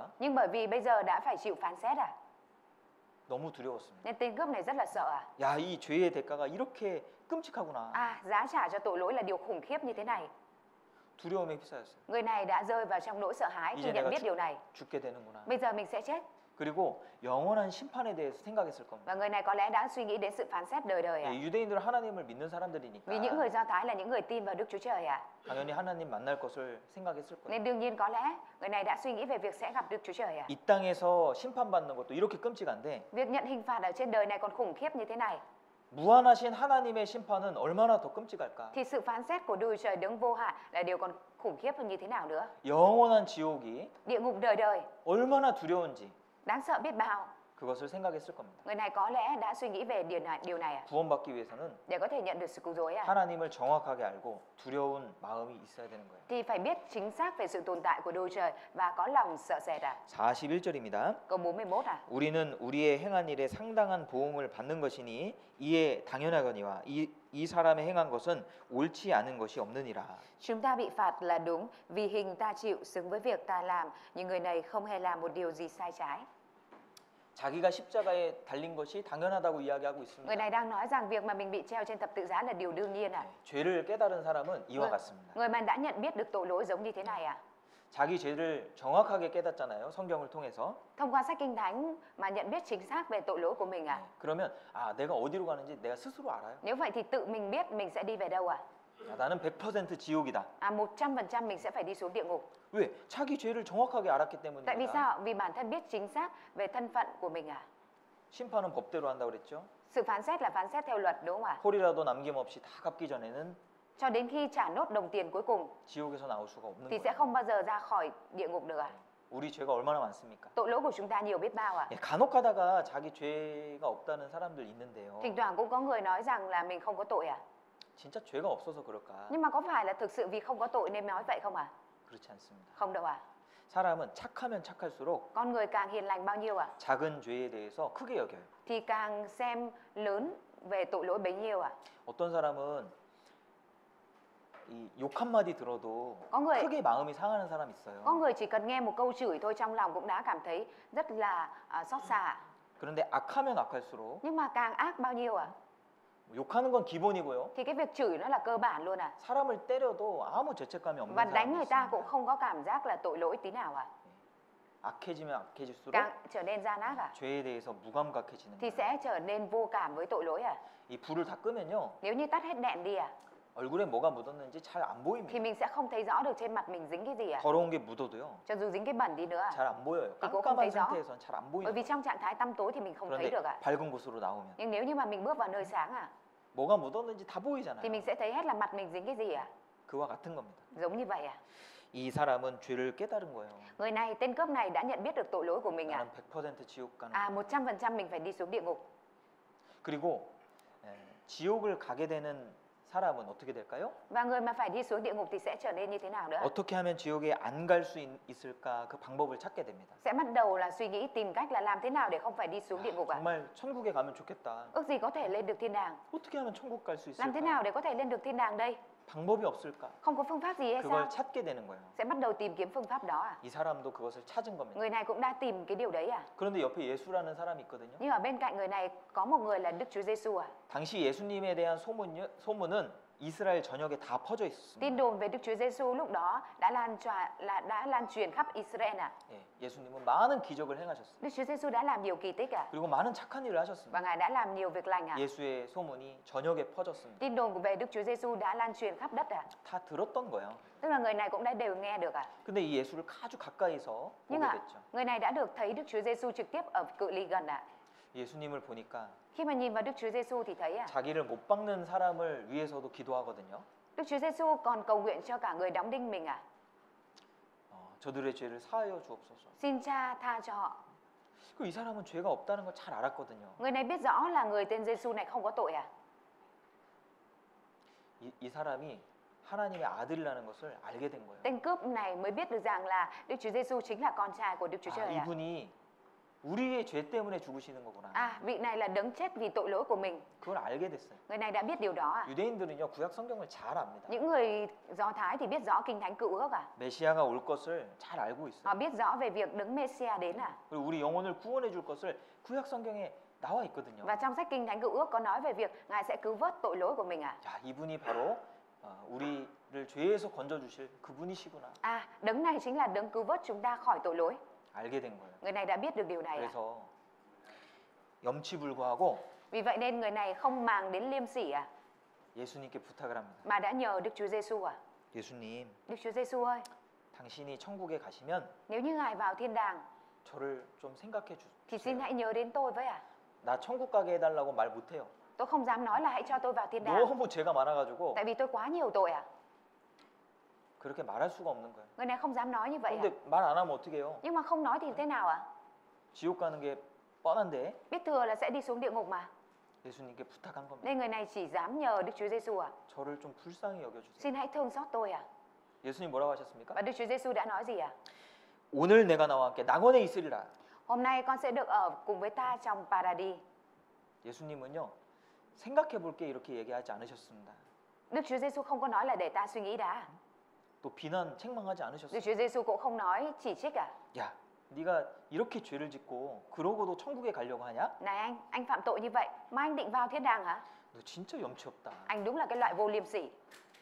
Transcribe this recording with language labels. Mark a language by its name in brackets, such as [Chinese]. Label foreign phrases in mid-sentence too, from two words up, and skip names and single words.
[Vietnamese] Nhưng bởi vì bây giờ đã phải chịu phán xét à? [Korean] 너무 두려웠습니다. [Vietnamese] Nên tên cướp này rất là sợ à? [Korean] 야, 이 죄의 대가가 이렇게 끔찍하구나. [Vietnamese] À, giá trả cho tội lỗi là điều khủng khiếp như thế này. [Korean] 두려움에 휩싸였어요. [Vietnamese] Người này đã rơi vào trong nỗi sợ hãi khi [Korean] 이제 [Vietnamese] nhận [Korean] 내가 [Vietnamese] biết điều này. [Korean] 죽게 되는구나. [Vietnamese] Bây giờ mình sẽ chết. [Korean] 그리고 영원한 심판에 대해서 생각했을 겁니다. [Vietnamese] Và người này có lẽ đã suy nghĩ đến sự phán xét đời đời à? [Korean] 예, 유대인들은 하나님을 믿는 사람들이니까 [Vietnamese] Vì những người Do Thái là những người tin vào Đức Chúa Trời à? [Korean] 당연히 하나님 만날 것을 생각했을 거예요. [Vietnamese] Nên đương nhiên có lẽ người này đã suy nghĩ về việc sẽ gặp Đức Chúa Trời à? [Korean] 이 땅에서 심판받는 것도 이렇게 끔찍한데 [Vietnamese] Việc nhận hình phạt ở trên đời này còn khủng khiếp như thế này. [Korean] 무한하신 하나님의 심판은 얼마나 더 끔찍할까? [Vietnamese] Thì sự phán xét của Đức Chúa Trời đấng vô hạn là điều còn khủng khiếp hơn như thế nào nữa? [Korean] 영원한 지옥이 [Vietnamese] Địa ngục đời đời, [Korean] 얼마나 두려운지 [Vietnamese] đáng sợ biết bao. [Korean] 그것을 생각했을 겁니다. [Vietnamese] Người này có lẽ đã suy nghĩ về điều này à? [Korean] 구원받기 위해서는 [Vietnamese] Để có thể nhận được sự cứu rỗi à? [Korean] 하나님을 정확하게 알고 두려운 마음이 있어야 되는 거예요. [Vietnamese] Thì phải biết chính xác về sự tồn tại của Đức Chúa Trời và có lòng sợ sệt à? [Korean] 41절입니다. [Vietnamese] Câu 41 à? [Korean] 우리는 우리의 행한 일에 상당한 보응을 받는 것이니 이에 당연하거니와 이 사람의 행한 것은 옳지 않은 것이 없느니라. [Vietnamese] Chúng ta bị phạt là đúng vì hình ta chịu xứng với việc ta làm, nhưng người này không hề làm một điều gì sai trái. [Korean] 자기가 십자가에 달린 것이 당연하다고 이야기하고 [Vietnamese] Người [Korean] 있습니다. [Vietnamese] này đang nói rằng việc mà mình bị treo trên thập tự giá là điều đương nhiên à? [Korean] 죄를 깨달은 사람은 이와 같습니다. [Vietnamese] Người mà đã nhận biết được tội lỗi giống như thế này à? [Korean] 자기 죄를 정확하게 깨닫잖아요. 성경을 통해서. [Vietnamese] Thông qua sách Kinh Thánh mà nhận biết chính xác về tội lỗi của mình à? [Korean] 네, 그러면 내가 어디로 가는지 내가 스스로 알아요. [Vietnamese] Nếu vậy thì tự mình biết mình sẽ đi về đâu à? [Korean] 나는 100% 지옥이다. [Vietnamese] 100% mình sẽ phải đi xuống địa ngục. [Korean] 왜? 자기 죄를 정확하게 알았기 [Vietnamese] Tại vì [Korean] 때문입니다. [Vietnamese] sao? Vì bản thân biết chính xác về thân phận của mình à? [Korean] 심판은 법대로 한다고 그랬죠. [Vietnamese] Sự phán xét là phán xét theo luật đúng không ạ? [Korean] 홀이라도 남김없이 다 갚기 전에는 [Vietnamese] Cho đến khi trả nốt đồng tiền cuối cùng [Korean] 지옥에서 나올 수가 없는 [Vietnamese] thì sẽ [Korean] 거예요. [Vietnamese] không bao giờ ra khỏi địa ngục được à? [Korean] 우리 죄가 얼마나 많습니까? [Vietnamese] Tội lỗi của chúng ta nhiều biết bao à? [Korean] 예, 간혹 가다가 자기 죄가 없다는 사람들 있는데요. [Vietnamese] Thỉnh thoảng cũng có người nói rằng là mình không có tội à? [Korean] 진짜 죄가 없어서 그럴까? [Vietnamese] Nhưng mà có phải là thực sự vì không có tội nên nói vậy không à? [Korean] 그렇지 않습니다. [Vietnamese] Không đâu à? [Korean] 사람은 착하면 착할수록 [Vietnamese] Con người càng hiền lành bao nhiêu à? [Korean] 작은 죄에 대해서 크게 여겨요. [Vietnamese] Thì càng xem lớn về tội lỗi bấy nhiêu à? [Korean] 어떤 사람은 이 욕 한마디 들어도 [Vietnamese] Có người [Korean] 크게 마음이 상하는 사람 있어요. [Vietnamese] có người chỉ cần nghe một câu chửi thôi trong lòng cũng đã cảm thấy rất là xót xa. [Korean] 그런데 악하면 악할수록 [Vietnamese] Nhưng mà càng ác bao nhiêu à? [Korean] 욕하는 건 기본이고요. [Vietnamese] Thì cái việc chửi nó là cơ bản luôn à? [Korean] 사람을 때려도 아무 죄책감이 없는 [Vietnamese] Và đánh [Korean] 사람이 [Vietnamese] người ta cũng [Korean] 있습니다. [Vietnamese] không có cảm giác là tội lỗi tí nào à? [Korean] 악해지면 악해질수록 [Vietnamese] Càng trở nên gian ác à? [Korean] 죄에 대해서 무감각해지는 [Vietnamese] Thì [Korean] 거예요. [Vietnamese] sẽ trở nên vô cảm với tội lỗi à? [Korean] 이 불을 다 끄면요. [Vietnamese] Nếu như tắt hết đèn đi à? [Korean] 얼굴에 뭐가 묻었는지 잘 안 보입니다. [Vietnamese] Thì mình sẽ không thấy rõ được trên mặt mình dính cái gì à? [Korean] 더러운 게 묻어도요. [Vietnamese] Cho dù dính cái bẩn đi nữa à? [Korean] 잘 안 보여요. [Vietnamese] Thì cũng không thấy [Korean] 깜깜한 [Vietnamese] rõ. [Korean] 상태에서는 잘 안 [Vietnamese] Bởi [Korean] 보이는 [Vietnamese] vì [Korean] 거예요. [Vietnamese] trong trạng thái tăm tối thì mình không thấy [Korean] 그런데 [Vietnamese] được ạ. [Korean] 밝은 곳으로 나오면 [Vietnamese] Nhưng nếu như mà mình bước vào nơi sáng à, [Korean] 뭐가 묻었는지 다 [Vietnamese] thì [Korean] 보이잖아요. [Vietnamese] mình sẽ thấy hết là mặt mình dính cái gì à? [Korean] 그와 같은 겁니다. [Vietnamese] Giống như vậy à? [Korean] 이 사람은 죄를 깨달은 거예요. [Vietnamese] Người này, tên cướp này đã nhận biết được tội lỗi của mình à? [Korean] 나는 100% 지옥 가는 [Vietnamese] À, [Korean] 거예요. [Vietnamese] 100% mình phải đi xuống địa ngục. [Korean] 그리고 지옥을 가게 되는 사람은 어떻게 될까요? [Vietnamese] Và người mà phải đi xuống địa ngục thì sẽ trở nên như thế nào nữa? [Korean] 어떻게 하면 지옥에 안 갈 수 있을까 그 방법을 찾게 됩니다. [Vietnamese] Sẽ bắt đầu là suy nghĩ tìm cách là làm thế nào để không phải đi xuống địa ngục à? [Korean] 정말 천국에 가면 좋겠다. [Vietnamese] Ước gì có thể lên được thiên đàng. [Korean] 어떻게 하면 천국 갈 수 [Vietnamese] Làm thế [Korean] 있을까? [Vietnamese] nào để có thể lên được thiên đàng đây? [Korean] 방법이 없을까? [Vietnamese] Không có phương pháp gì hay sao? [Korean] 그걸 찾게 되는 거예요. [Vietnamese] Sẽ bắt đầu tìm kiếm phương pháp đó à? [Korean] 이 사람도 그것을 찾은 겁니다. [Vietnamese] Người này cũng đã tìm cái điều đấy à? [Korean] 그런데 옆에 예수라는 사람이 있거든요. [Vietnamese] Nhưng ở bên cạnh người này có một người là Đức Chúa Giêsu à? [Korean] 당시 예수님에 대한 소문은 이스라엘 전역에 다 퍼져 있었습니다. [Vietnamese] Tin đồn về Đức Chúa Giêsu lúc đó đã lan truyền khắp Israel à? [Korean] 예, 예수님은 많은 기적을 행하셨어요. [Vietnamese] Đức Chúa Giêsu đã làm nhiều kỳ tích à? [Korean] 그리고 많은 착한 일을 하셨습니다. [Vietnamese] Và Ngài đã làm nhiều việc lành à? [Korean] 예수의 소문이 전역에 퍼졌습니다. [Vietnamese] Tin đồn về Đức Chúa Giêsu đã lan truyền khắp đất à? [Korean] 다 들었던 거예요. [Vietnamese] Tức là người này cũng đã đều nghe được à? [Korean] 근데 이 예수를 아주 가까이서 [Vietnamese] Nhưng [Korean] 보게 [Vietnamese] mà [Korean] 됐죠. [Vietnamese] người này đã được thấy Đức Chúa Giêsu trực tiếp ở cự ly gần à? [Korean] 예수님을 보니까 [Vietnamese] Khi mà nhìn vào Đức Chúa Giêsu thì thấy à? [Korean] 자기를 못 박는 사람을 위해서도 기도하거든요. [Vietnamese] Đức Chúa Giêsu còn cầu nguyện cho cả người đóng đinh mình à? [Korean] 저들의 죄를 사하여 주옵소서. [Vietnamese] Xin Cha tha cho họ. [Korean] 이 사람은 죄가 없다는 걸 잘 알았거든요. [Vietnamese] Người này biết rõ là người tên Giêsu này không có tội à? [Korean] 이 사람이 하나님의 아들이라는 것을 알게 된 거예요. [Vietnamese] Tên cướp này mới biết được rằng là Đức Chúa Giêsu chính là con trai của Đức Chúa Trời à? [Korean] 이분이 우리의 죄 때문에 죽으시는 거구나. [Vietnamese] À, vị này là đấng chết vì tội lỗi của mình. [Korean] 그걸 알게 됐어요. [Vietnamese] Người này đã biết điều đó à? [Korean] 유대인들은요 구약 성경을 잘 압니다. [Vietnamese] Những người Do Thái thì biết rõ Kinh Thánh Cựu Ước à? [Korean] 메시아가 올 것을 잘 알고 있어요. [Vietnamese] Họ biết rõ về việc đấng Messiah đến à? [Korean] 그리고 우리 영혼을 구원해 줄 것을 구약 성경에 나와 있거든요. [Vietnamese] Và trong sách Kinh Thánh Cựu Ước có nói về việc Ngài sẽ cứu vớt tội lỗi của mình à? [Korean] 야, 이분이 바로 우리를 죄에서 건져 주실 그분이시구나. [Vietnamese] À, đấng này chính là đấng cứu vớt chúng ta khỏi tội lỗi. [Korean] 알게 된 거예요. [Vietnamese] Người này đã biết được điều này à? [Korean] 그래서 염치불구하고 [Vietnamese] Vì vậy nên người này không màng đến liêm sỉ à? [Korean] 예수님께 부탁을 합니다. [Vietnamese] Mà đã nhờ Đức Chúa Giêsu à? [Korean] 예수님, [Vietnamese] Đức Chúa Giêsu ơi, [Korean] 당신이 천국에 가시면 [Vietnamese] nếu như Ngài vào thiên đàng [Korean] 저를 좀 생각해 [Vietnamese] thì xin [Korean] 주세요. [Vietnamese] hãy nhớ đến tôi với à? [Korean] 나 천국 가게 해달라고 말 못해요. [Vietnamese] Tôi không dám nói là hãy cho tôi vào thiên đàng. [Korean] 너무 죄가 많아가지고 [Vietnamese] Tại vì tôi quá nhiều tội à? [Korean] 그렇게 말할 수가 없는 거예요. [Vietnamese] Người này không dám nói như vậy à? [Korean] 근데 말 안 하면 어떻게 해요? [Vietnamese] Nhưng mà không nói thì thế nào ạ? [Korean] 지옥 가는 게 뻔한데 [Vietnamese] Biết thừa là sẽ đi xuống địa ngục mà. [Korean] 예수님께 부탁한 겁니다. [Vietnamese] Nên người này chỉ dám nhờ Đức Chúa Giêsu à? [Korean] 저를 좀 불쌍히 여겨주세요. [Vietnamese] Xin hãy thương xót tôi à? [Korean] 예수님 뭐라고 하셨습니까? [Vietnamese] Và Đức Chúa Giêsu đã nói gì à? [Korean] 오늘 내가 나와 함께 낙원에 있으리라. [Vietnamese] Hôm nay con sẽ được ở cùng với ta trong Paradis. [Korean] 예수님은요 생각해 볼게 이렇게 얘기하지 않으셨습니다. [Vietnamese] Đức Chúa Giêsu không có nói là để ta suy nghĩ đã. [Korean] 또 비난 책망하지 [Vietnamese] Đức [Korean] 않으셨어요. [Vietnamese] Chúa Giêsu cũng không nói chỉ trích à? [Korean] 야, 네가 이렇게 죄를 짓고 그러고도 천국에 가려고 하냐? [Vietnamese] Này anh phạm tội như vậy mà anh định vào thiên đàng hả? [Korean] 너 진짜 염치 없다. [Vietnamese] Anh đúng là cái loại vô liêm sỉ.